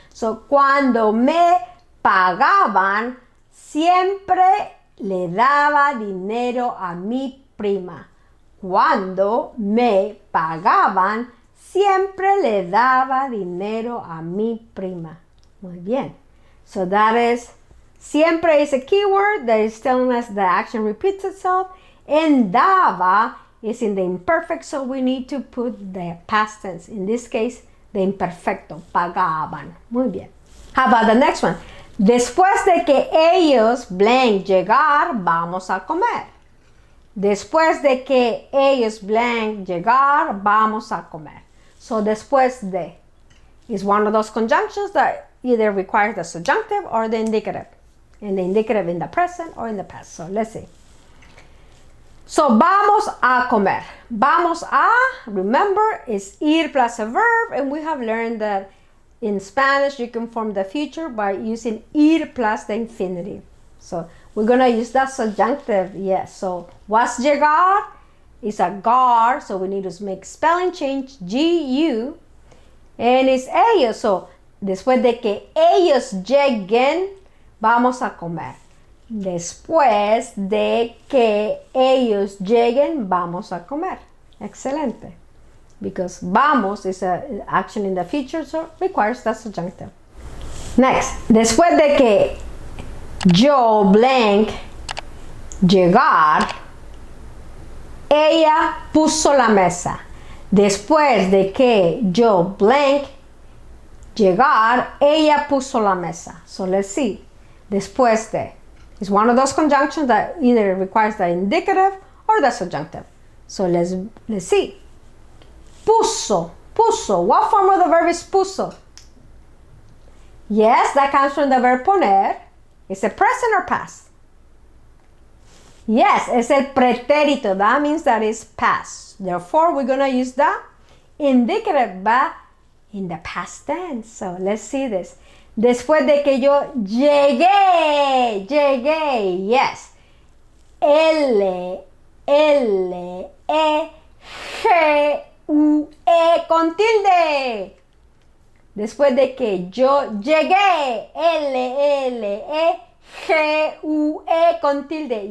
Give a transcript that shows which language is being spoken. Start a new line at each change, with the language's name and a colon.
Spanish: So cuando me pagaban, siempre le daba dinero a mi prima. Cuando me pagaban, siempre le daba dinero a mi prima. Muy bien.
English: So that is, siempre is a keyword that is telling us the action repeats itself. And daba is in the imperfect, so we need to put the past tense. In this case, the imperfecto, pagaban.
Spanish: Muy bien.
English: How about the next one?
Spanish: Después de que ellos blank llegar, vamos a comer. Después de que ellos blank llegar, vamos a comer.
English: So después de is one of those conjunctions that either requires the subjunctive or the indicative. And the indicative in the present or in the past. So let's see. So
Spanish: vamos a comer. Vamos a,
English: remember, is ir plus a verb, and we have learned that in Spanish you can form the future by using ir plus the infinitive. So we're going to use that subjunctive, yes. So was llegar is a gar, so we need to make spelling change, G-U, and it's ellos.
Spanish: So después de que ellos lleguen, vamos a comer. Después de que ellos lleguen, vamos a comer. Excelente.
English: Because vamos is an action in the future, so requires that subjunctive.
Spanish: Next, después de que yo blank llegar, ella puso la mesa. Después de que yo blank llegar, ella puso la mesa.
English: So let's see. Después de is one of those conjunctions that either requires the indicative or the subjunctive. So let's see. Puso. Puso. What form of the verb is puso? Yes, that comes from the verb poner. Is it present or past? Yes, it's
Spanish: el pretérito.
English: That means that it's past. Therefore, we're going to use the indicative but in the past tense. So let's see this.
Spanish: Después de que yo llegué, yes. L, L, E, G, U, E con tilde. Después de que yo llegué, L, L, E, G, U, E con tilde.